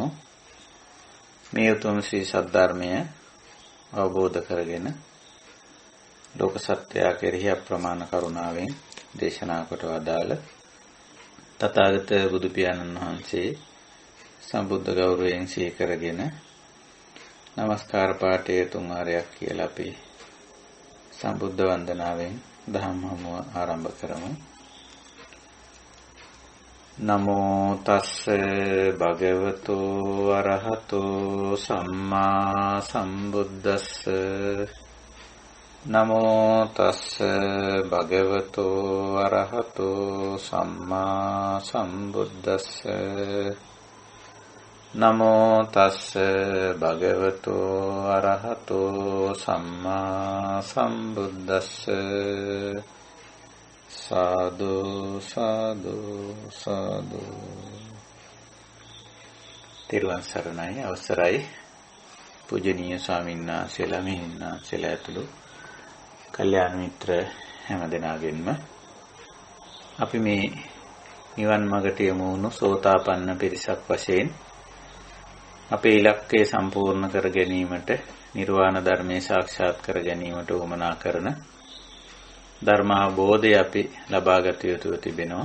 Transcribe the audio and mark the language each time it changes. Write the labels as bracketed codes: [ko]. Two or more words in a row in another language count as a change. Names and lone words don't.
[si] මේ උතුම් ශ්‍රී සද්ධර්මය අවබෝධ කරගෙන ලෝක සත්‍යය කෙරෙහි අප්‍රමාණ කරුණාවෙන් දේශනා කොට වදාළ තථාගත බුදු පියාණන් වහන්සේ සම්බුද්ධ ගෞරවයෙන් සිහි කරගෙන නමස්කාර පාඨයේ තුන් වාරයක් කියලා අපි සම්බුද්ධ වන්දනාවෙන් දහම් හමුව ආරම්භ කරමු. [pi] නමෝ තස්ස භගවතෝ අරහතෝ සම්මා සම්බුද්දස්ස නමෝ තස්ස භගවතෝ අරහතෝ සම්මා සම්බුද්දස්ස නමෝ තස්ස භගවතෝ අරහතෝ සම්මා සම්බුද්දස්ස සාදු සාදු සාදු. [si] තෙරුවන් සරණයි. අවසරයි පූජනීය ස්වාමීන් වහන්සේලා මෙහින්නාන්සේලා ඇතුළු කල්යාණ මිත්‍ර හැම දෙනාගෙන්ම අපි මේ නිවන් මාර්ගට යමු වුණු සෝතාපන්න පිරිසක් වශයෙන් අපේ ඉලක්කය සම්පූර්ණ කර ගැනීමට නිර්වාණ ධර්මයේ සාක්ෂාත් කර ගැනීමට උවමනා කරන ධර්මාබෝධය අපි ලබාගත යුතුව තිබෙනවා.